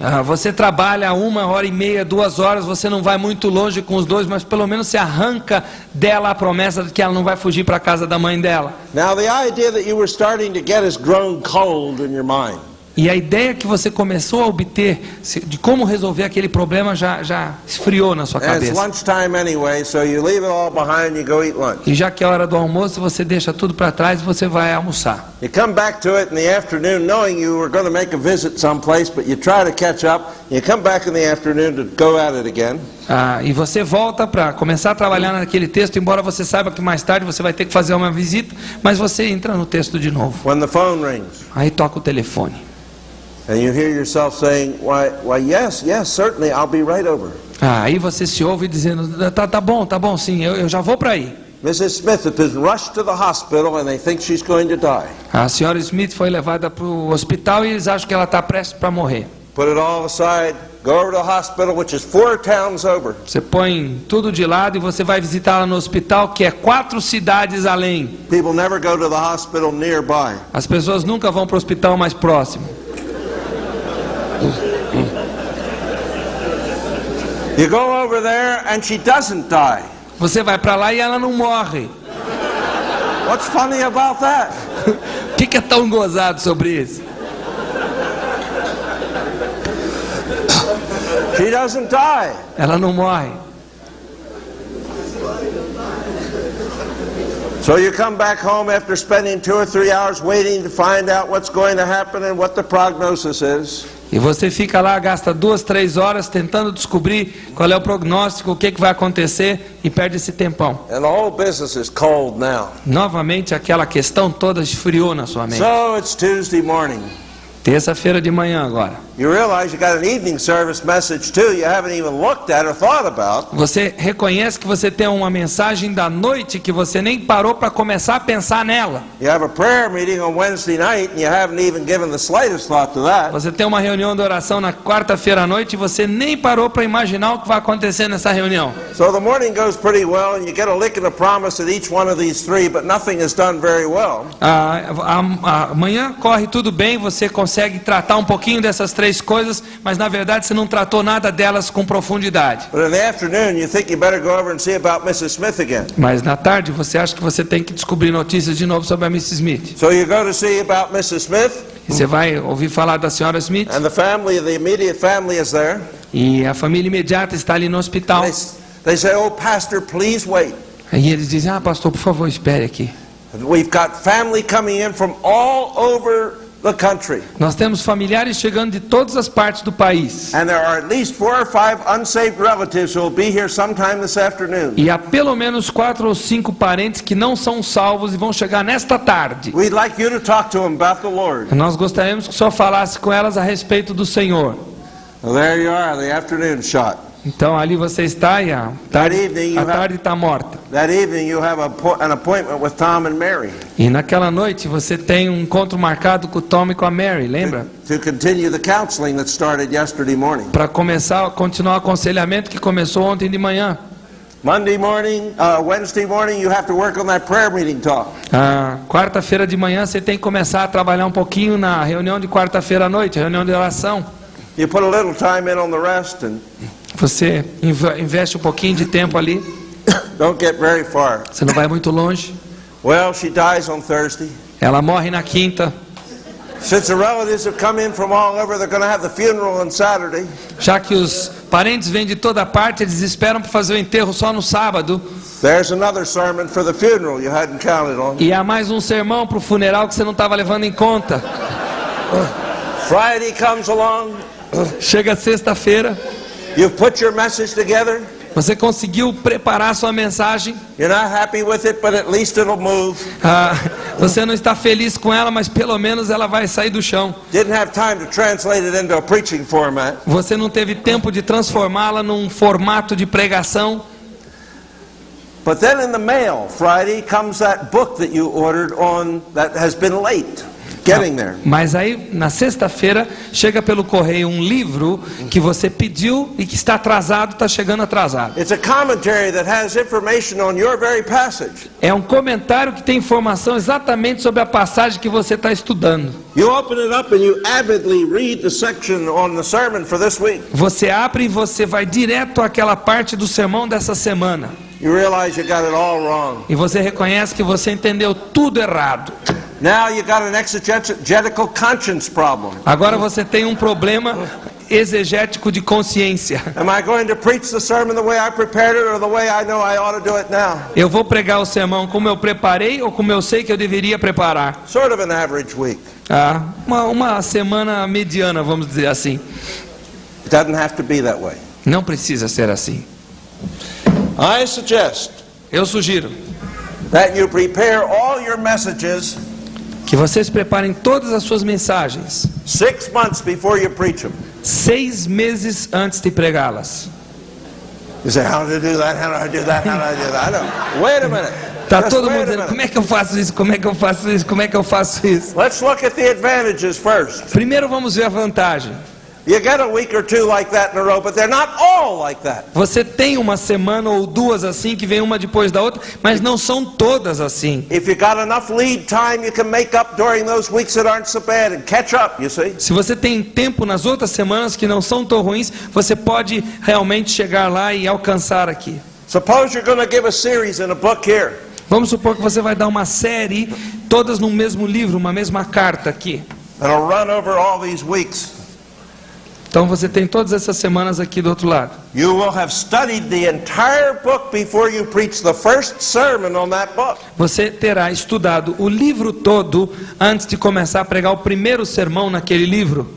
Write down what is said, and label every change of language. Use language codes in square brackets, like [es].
[pt] Você trabalha 1h30, 2 horas, você não vai muito longe com os dois, mas pelo menos você arranca dela a promessa de que ela não vai fugir para a casa da mãe dela. [en] Now the idea that you were starting to get has grown cold in your mind. [pt] E a ideia que você começou a obter de como resolver aquele problema já esfriou na sua [en] And it's [pt] cabeça. [en] lunchtime anyway, so you leave it all behind and you go eat lunch. [pt] E já que é a hora do almoço, você deixa tudo para trás e você vai almoçar. [en] You come back to it in the afternoon knowing you were going to make a visit someplace, but you try to catch up. You come back in the afternoon to go at it again. [pt] E você volta para começar a trabalhar naquele texto, embora você saiba que mais tarde você vai ter que fazer uma visita, mas você entra no texto de novo. [en] When the phone rings [pt] Aí toca o telefone. [en] and you hear yourself saying, why yes, certainly, I'll be right over. [pt] Aí você se ouve dizendo, tá bom, sim, eu já vou para aí. [en] Mrs. Smith has been rushed to the hospital and they think she's going to die. [pt] A senhora Smith foi levada para o hospital e eles acham que ela está prestes para morrer. [en] Put it all aside, go over to the hospital, which is 4 towns over. [pt] Você põe tudo de lado e você vai visitá-la no hospital, que é 4 cidades além. [en] People never go to the hospital nearby. [pt] As pessoas nunca vão para o hospital mais próximo. [en] You go over there and she doesn't die. [pt] Você vai para lá e ela não morre. [en] What's funny about that? [pt] O que é tão gozado sobre isso? [en] She doesn't die. [pt] Ela não morre. [en] So you come back home after spending 2 or 3 hours waiting to find out what's going to happen and what the prognosis is. [pt] E você fica lá, gasta 2, 3 horas tentando descobrir qual é o prognóstico, o que vai acontecer e perde esse tempão. [en] And the whole business is cold now. [pt] Novamente aquela questão toda esfriou na sua mente. [en] So it's Tuesday morning. [pt] Terça-feira de manhã agora. [en] You realize you got an evening service message too you haven't even looked at or thought about. [pt] Você reconhece que você tem uma mensagem da noite que você nem parou para começar a pensar nela. [en] You have a prayer meeting on Wednesday night and you haven't even given the slightest thought to that. [pt] Você tem uma reunião de oração na quarta-feira à noite e você nem parou para imaginar o que vai acontecer nessa reunião. [en] So the morning goes pretty well and you get a lick of the promise at each one of these 3, but nothing is done very well. [pt] Amanhã corre tudo bem, você consegue tratar um pouquinho dessas 3 coisas, mas na verdade você não tratou nada delas com profundidade. [en] But in the afternoon you think you better go over and see about Mrs. Smith again. [pt] Mas na tarde você acha que você tem que descobrir notícias de novo sobre a Mrs. Smith. [en] So you go to see about Mrs. Smith. [pt] E você vai ouvir falar da senhora Smith. [en] And the immediate family is there. [pt] E a família imediata está ali no hospital. [en] They say, "Oh, pastor, please wait." [pt] E eles dizem: pastor, por favor, espere aqui. [en] We've got family coming in from all over the country. [pt] Nós temos familiares chegando de todas as partes do país. [en] And there are at least 4 or 5 unsaved relatives who will be here sometime this afternoon. [pt] E há pelo menos 4 ou 5 parentes que não são salvos e vão chegar nesta tarde. [en] We'd like you to talk to them about the Lord. [pt] Nós gostaríamos que o senhor falasse com elas a respeito do Senhor. [en] Well, there you are, the afternoon shot. [pt] Então ali você está e a tarde está morta. [en] That evening you have an appointment with Tom and Mary. [pt] E naquela noite você tem um encontro marcado com o Tom e com a Mary, lembra? [en] To continue the counseling that started yesterday morning. [pt] Para continuar o aconselhamento que começou ontem de manhã. [en] Wednesday morning you have to work on that prayer meeting talk. [pt] Quarta-feira de manhã você tem que começar a trabalhar um pouquinho na reunião de quarta-feira à noite, reunião de oração. [en] You put a little time in on the rest and [pt] você investe um pouquinho de tempo ali. [en] Don't get very far. [pt] Você não vai muito longe. [en] Well, she dies on Thursday. [pt] Ela morre na quinta. [en] Since the relatives have come in from all over, they're going to have the funeral on Saturday. [pt] Já que os parentes vêm de toda parte, eles esperam para fazer o enterro só no sábado. [en] There's another sermon for the funeral you hadn't counted on. [pt] E há mais um sermão para o funeral que você não estava levando em conta. [en] Friday comes along. [pt] Chega sexta-feira. [en] You've put your message together. [pt] Você conseguiu preparar sua mensagem. [en] You're not happy with it, but at least it'll move. [pt] Você não está feliz com ela, mas pelo menos ela vai sair do chão. [en] Didn't have time to translate it into a preaching format. [pt] Você não teve tempo de transformá-la num formato de pregação. [en] But then in the mail, Friday, comes that book that you ordered on that has been late getting there. [pt] Mas aí na sexta-feira chega pelo correio um livro que você pediu e que está atrasado, está chegando atrasado. [en] It's a commentary that has information on your very passage. [pt] É um comentário que tem informação exatamente sobre a passagem que você está estudando. [en] You open it up and you avidly read the section on the sermon for this week. [pt] Você abre e você vai direto àquela parte do sermão dessa semana. [en] You realize you got it all wrong. [pt] E você reconhece que você entendeu tudo errado. [en] Now you got an exegetical conscience problem. [pt] Agora você tem um problema exegético de consciência. [en] Am I going to preach the sermon the way I prepared it or the way I know I ought to do it now? [pt] Eu vou pregar o sermão como eu preparei ou como eu sei que eu deveria preparar? [en] Sort of an average week. [pt] Uma semana mediana, vamos dizer assim. [en] It doesn't have to be that way. [pt] Não precisa ser assim. [en] I suggest [pt] Eu sugiro [en] that you prepare all your messages [pt] que vocês preparem todas as suas mensagens [en] 6 months before you preach them. [pt] 6 meses antes de pregá-las. [en] You say, how do I do that? How do I do that? How do I do that? I don't. Wait a minute. [pt] Tá [en] Just [pt] todo [en] wait [pt] mundo [en] a [pt] dizendo, [en] minute. [pt] como é que eu faço isso? Como é que eu faço isso? Como é que eu faço isso? [en] Let's look at the advantages first. [pt] Primeiro vamos ver a vantagem. [en] You get a week or 2 like that in a row, but they're not all like that. [pt] Você tem uma semana ou duas assim que vem uma depois da outra, mas não são todas assim. [en] If you got enough lead time, you can make up during those weeks that aren't so bad and catch up, you see? [pt] Se você tem tempo nas outras semanas que não são tão ruins, você pode realmente chegar lá e alcançar aqui. [en] Suppose you're going to give a series in a book here. [pt] Vamos supor que você vai dar uma série, todas no mesmo livro, uma mesma carta aqui. [en] And it'll run over all these weeks. [pt] Então você tem todas essas semanas aqui do outro lado. [en] You will have studied the entire book before you preach the first sermon on that book. [pt] Você terá estudado o livro todo antes de começar a pregar o primeiro sermão naquele livro.